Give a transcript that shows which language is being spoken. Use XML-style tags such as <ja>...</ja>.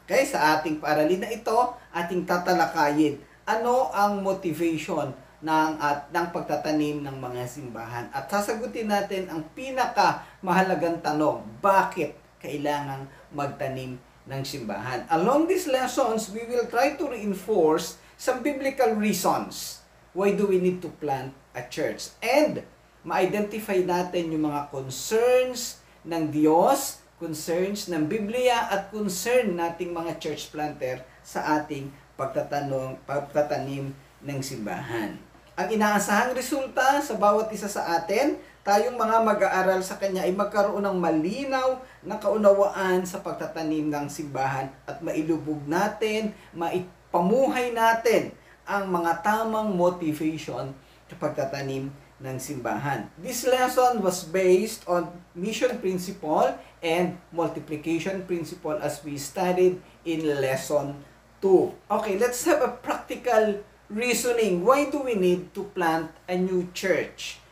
<tl>Okay, sa ating paaralin na ito, ating tatalakayin ano ang motivation ng pagtatanim ng mga simbahan. At sasagutin natin ang pinakamahalagang tanong, bakit kailangan magtanim ng simbahan?</tl> <en>Along these lessons, we will try to reinforce some biblical reasons why do we need to plant a church.</en> <tl>And ma-identify natin yung mga concerns ng Diyos, concerns ng Biblia, at concern nating mga church planter sa ating pagtatanim ng simbahan. Ang inaasahang resulta sa bawat isa sa atin, tayong mga mag-aaral sa Kanya ay magkaroon ng malinaw na kaunawaan sa pagtatanim ng simbahan at mailubog natin, maipamuhay natin ang mga tamang motivation sa pagtatanim ng simbahan.</tl> <en>This lesson was based on mission principle and multiplication principle as we studied in lesson 2. Okay, let's have a practical reasoning. Why do we need to plant a new church?</en>